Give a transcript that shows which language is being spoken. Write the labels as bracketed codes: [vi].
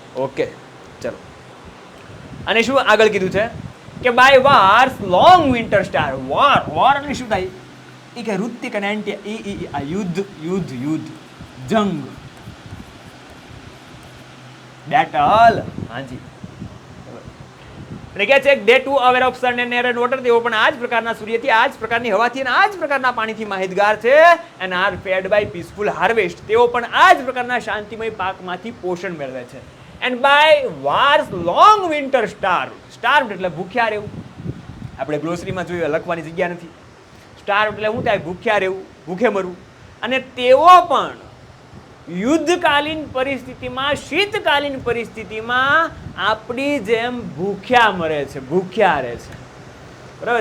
[gu] Okay, ચલો. અને શું આગળ કીધું છે કે by wars long winter star. War, war એટલે શું થાય? એ કે ઋતિક અને એન્ટી, આ યુદ્ધ, યુદ્ધ, યુદ્ધ, જંગ, બેટલ. હાજી. એટલે કે છે [en] they too aware of sun and air and water. [gu] તેઓ પણ આ જ પ્રકારના સૂર્યથી, આ જ પ્રકારની હવાથી અને આ જ પ્રકારના પાણીથી માહિતગાર છે. [en] and are fed by peaceful harvest. [gu] તેઓ પણ આ જ પ્રકારના શાંતિમય પાકમાંથી પોષણ મેળવે છે. [en] and by wars long winter starved. [gu] starved એટલે ભૂખ્યા રહેવું. આપણે ગ્લોસરીમાં જોયું, લખવાની જગ્યા નથી. starved એટલે શું થાય? ભૂખ્યા રહેવું, ભૂખે મરવું. અને તેઓ પણ યુદ્ધકાલીન પરિસ્થિતિમાં, શીતકાલીન પરિસ્થિતિમાં આપણી જેમ ભૂખ્યા મરે છે, ભૂખ્યા રહે છે. બરાબર?